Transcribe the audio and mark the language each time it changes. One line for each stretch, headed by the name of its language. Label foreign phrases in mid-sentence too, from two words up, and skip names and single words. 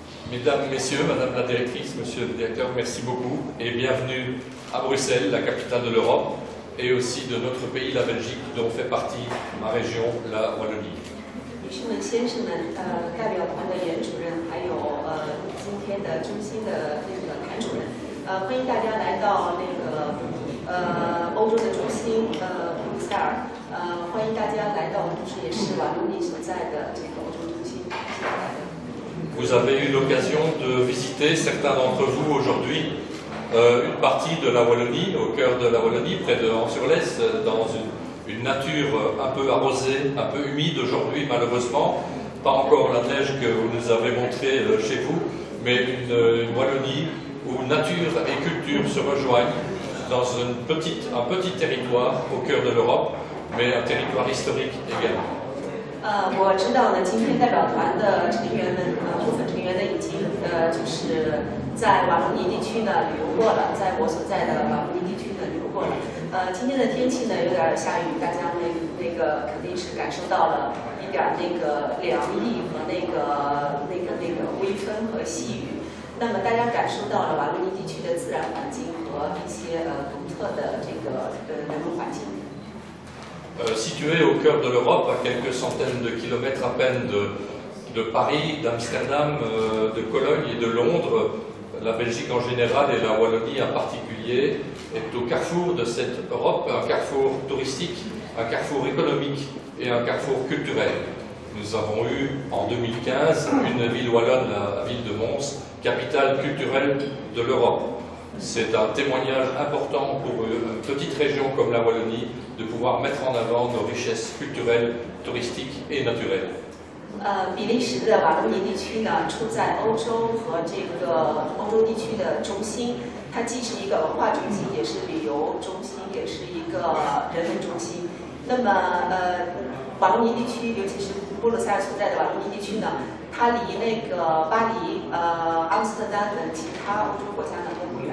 French: Mesdames, Messieurs, Madame la Directrice, Monsieur le Directeur, merci beaucoup et bienvenue à Bruxelles, la capitale de l'Europe, et aussi de notre pays, la Belgique, dont fait partie ma région, la Wallonie.
Chinese: 女士们、先生们，代表团的原主任，还有今天的中心的那个谭主任，欢迎大家来到那个欧洲的中心布鲁塞尔，欢迎大家来到，同时也是瓦隆尼所在的这个欧洲中心，谢谢大家。
French: Vous avez eu l'occasion de visiter, certains d'entre vous aujourd'hui, une partie de la Wallonie, au cœur de la Wallonie, près de Ans-sur-Lesse, dans une nature un peu arrosée, un peu humide aujourd'hui malheureusement. Pas encore la neige que vous nous avez montrée chez vous, mais une Wallonie où nature et culture se rejoignent dans un petit territoire au cœur de l'Europe, mais un territoire historique également.
Chinese: 我知道呢，今天代表团的成员们，部分成员呢已经就是在瓦隆尼地区呢旅游过了，在我所在的瓦隆尼地区呢旅游过了。今天的天气呢有点下雨，大家那个肯定是感受到了一点那个凉意和那个微风和细雨。那么大家感受到了瓦隆尼地区的自然环境和一些独特的这个人文环境。
French: Situé au cœur de l'Europe, à quelques centaines de kilomètres à peine de Paris, d'Amsterdam, de Cologne et de Londres, la Belgique en général et la Wallonie en particulier est au carrefour de cette Europe, un carrefour touristique, un carrefour économique et un carrefour culturel. Nous avons eu en 2015 une ville wallonne, la ville de Mons, capitale culturelle de l'Europe. C'est un témoignage important pour une petite région comme la Wallonie de pouvoir mettre en avant nos richesses culturelles, touristiques et naturelles.
Chinese: 比利时的瓦隆尼地区呢，处在欧洲和这个欧洲地区的中心，它既是一个文化中心，也是旅游中心，也是一个人文中心。那么瓦隆尼地区，尤其是布鲁塞尔所在的瓦隆尼地区呢，它离那个巴黎、阿姆斯特丹等其他欧洲国家呢都不远。